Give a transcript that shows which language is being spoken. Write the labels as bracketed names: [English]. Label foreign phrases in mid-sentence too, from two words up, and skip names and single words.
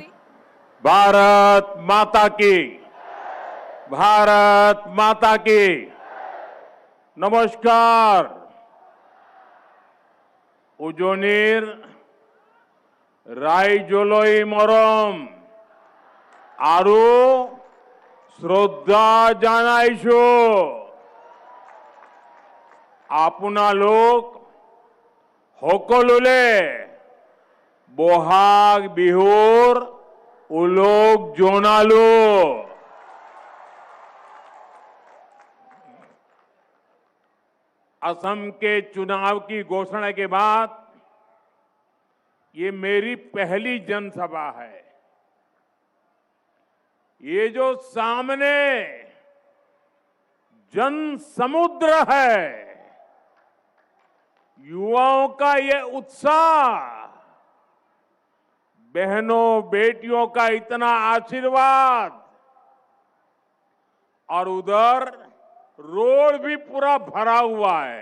[Hindi] भारत माता की, भारत माता की नमस्कार। [Assamese] উজনিৰ ৰাইজলৈ মৰম আৰু শ্ৰদ্ধা জনাইছোঁ। আপোনালোক সকলোলে বহাগ বিহুৰ উলগ জনালো। [Hindi] असम के चुनाव की घोषणा के बाद ये मेरी पहली जनसभा है। ये जो सामने जन समुद्र है, युवाओं का ये उत्साह, बहनों बेटियों का इतना आशीर्वाद, और उधर रोड भी पूरा भरा हुआ है।